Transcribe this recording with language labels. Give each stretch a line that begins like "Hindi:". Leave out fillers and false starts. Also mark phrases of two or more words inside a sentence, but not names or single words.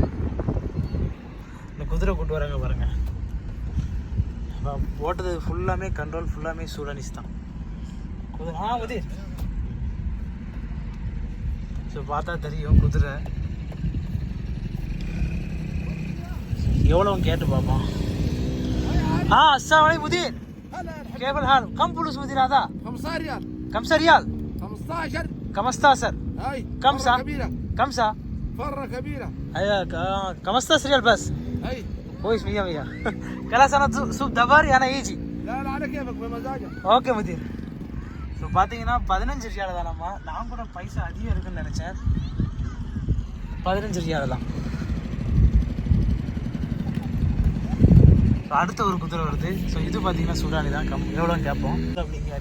Tamil: இந்த குதிரை கூட்டு வராங்க பாருங்கள். ஓட்டுறது ஃபுல்லாமே கண்ட்ரோல் ஃபுல்லாமே சூடானிஸ் தான். குதிரை உதீர். ஸோ பார்த்தா தெரியும் குதிரை எவ்வளோன்னு கேட்டு பார்ப்போம்.
Arabic: السلام عليكم مدير. كيف الحال؟ كم فلوس مدير هذا؟ 15 ريال. كم ريال؟ 15. 15. هاي كم ساعة؟ كبيرة. كم ساعة؟ فرة كبيرة. ايوه 15 ريال بس. هاي كويس 100. خلاص انا سوق دباري انا يجي. لا على كيفك بمزاجك.
Tamil: ஓகே மதீர். ஸோ பார்த்தீங்கன்னா 15 ரியால் தானம்மா. நான் கூட பைசா அதிகம் இருக்குன்னு நினச்சேன். 15 ரியால் தான். ஸோ அடுத்த ஒரு குதிரை வருது. ஸோ இது பார்த்தீங்கன்னா சூடானி தான். எவ்வளோன்னு கேட்போம் அப்படிங்காரு.